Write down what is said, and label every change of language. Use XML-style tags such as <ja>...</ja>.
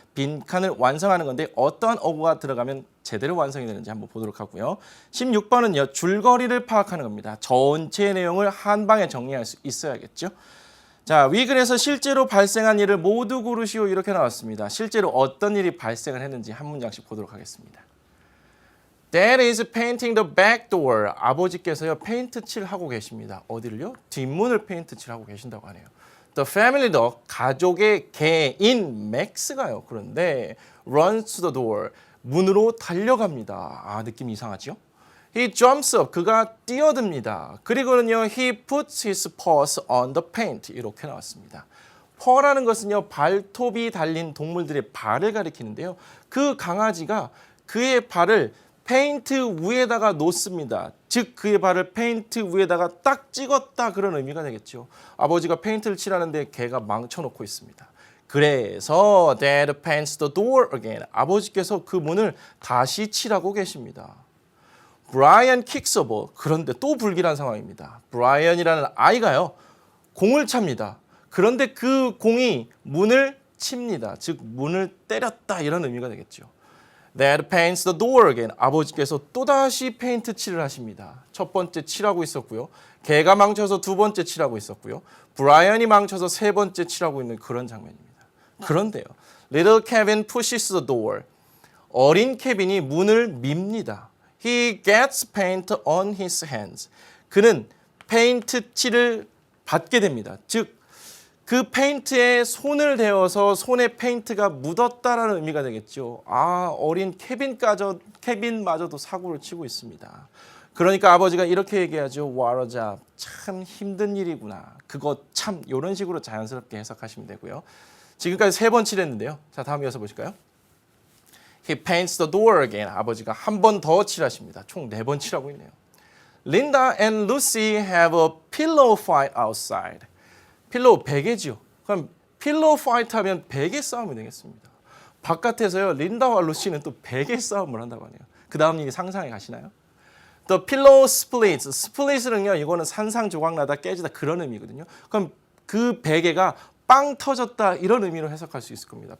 <ko>빈칸을 완성하는 건데 어떠한 어구가 들어가면 제대로 완성이 되는지 한번 보도록 하고요. 16번은요. 줄거리를 파악하는 겁니다. 전체 내용을 한 방에 정리할 수 있어야겠죠. 자, 위 글에서 실제로 발생한 일을 모두 고르시오 이렇게 나왔습니다. 실제로 어떤 일이 발생을 했는지 한 문장씩 보도록 하겠습니다.</ko> <en>Dad is painting the back door.</en> <ko>아버지께서요 페인트 칠하고 계십니다. 어디를요? 뒷문을 페인트 칠하고 계신다고 하네요.</ko> <en>The family dog,</en> <ko>가족의 개인 맥스가요. 그런데</ko> <en>runs to the door,</en> <ko>문으로 달려갑니다. 느낌 이상하죠?</ko> <en>He jumps up,</en> <ko>그가 뛰어듭니다. 그리고는요,</ko> <en>he puts his paws on the paint.</en> <ko>이렇게 나왔습니다. paw라는 것은요, 발톱이 달린 동물들의 발을 가리키는데요. 그 강아지가 그의 발을 페인트 위에다가 놓습니다. 즉, 그의 발을 페인트 위에다가 딱 찍었다 그런 의미가 되겠죠. 아버지가 페인트를 칠하는데 걔가 망쳐놓고 있습니다. 그래서</ko> <en>Dad paints the door again.</en> <ko>아버지께서 그 문을 다시 칠하고 계십니다.</ko> <en>브라이언 kicks a ball.</en> <ko>그런데 또 불길한 상황입니다. 브라이언이라는 아이가요. 공을 찹니다. 그런데 그 공이 문을 칩니다. 즉 문을 때렸다 이런 의미가 되겠죠.</ko> <en>Dad paints the door again.</en> <ko>아버지께서 또다시 페인트 칠을 하십니다. 첫 번째 칠하고 있었고요. 걔가 망쳐서 두 번째 칠하고 있었고요. 브라이언이 망쳐서 세 번째 칠하고 있는 그런 장면입니다. 그런데요.</ko> <en>Little Kevin pushes the door.</en> <ko>어린 케빈이 문을 밉니다.</ko> <en>He gets paint on his hands.</en> <ko>그는 페인트 칠을 받게 됩니다. 즉, 그 페인트에 손을 대어서 손에 페인트가 묻었다라는 의미가 되겠죠. 어린 케빈마저도 사고를 치고 있습니다. 그러니까 아버지가 이렇게 얘기하죠.</ko> <en>What a job.</en> <ko>참 힘든 일이구나. 그거 참 이런 식으로 자연스럽게 해석하시면 되고요. 지금까지 3번 칠했는데요. 자, 다음 이어서 보실까요?</ko> <en>He paints the door again.</en> <ko>아버지가 한 번 더 칠하십니다. 총 4번 칠하고 있네요.</ko> <en>Linda and Lucy have a pillow fight outside.</en> <ko>필로우 베개지요. 그럼 필로우 파이트 하면 베개 싸움이 되겠습니다. 바깥에서요. 린다와 루시는 또 베개 싸움을 한다고 하네요. 그 다음 일이 상상해 가시나요?</ko> <en>The pillow splits. splits는요.</en> <ko>이거는 산상조각나다 깨지다 그런 의미거든요. 그럼 그 베개가 빵 터졌다 이런 의미로 해석할 수 있을 겁니다.</ko>